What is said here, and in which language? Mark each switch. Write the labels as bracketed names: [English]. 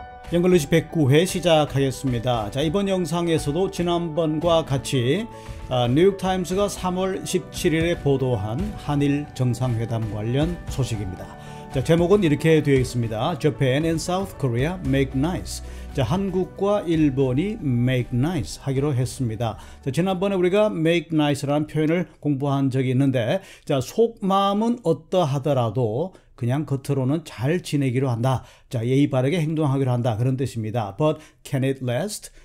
[Korean] 영글리시 109회 시작하겠습니다. 자, 이번 영상에서도 지난번과 같이 뉴욕타임스가 3월 17일에 보도한 한일 정상회담 관련 소식입니다. 자, 제목은 이렇게 되어 있습니다. [English] Japan and South Korea make nice. [Korean] 자, 한국과 일본이 make nice 하기로 했습니다. 자, 지난번에 우리가 make nice라는 표현을 공부한 적이 있는데, 자, 속마음은 어떠하더라도 그냥 겉으로는 잘 지내기로 한다. 자, 예의 바르게 행동하기로 한다. 그런 뜻입니다. [English] But can it last?